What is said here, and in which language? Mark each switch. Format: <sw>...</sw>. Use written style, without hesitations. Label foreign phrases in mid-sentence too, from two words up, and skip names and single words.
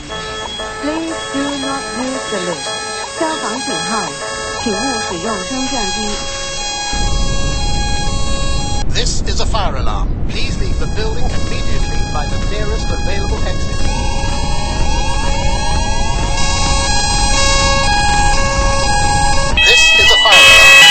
<en>Please do not use the lift.</en> <yue>消防警號，請勿使用升降機。</yue> <en>This is a fire alarm. Please leave the building immediately by the nearest available exit. This is a fire alarm.</en>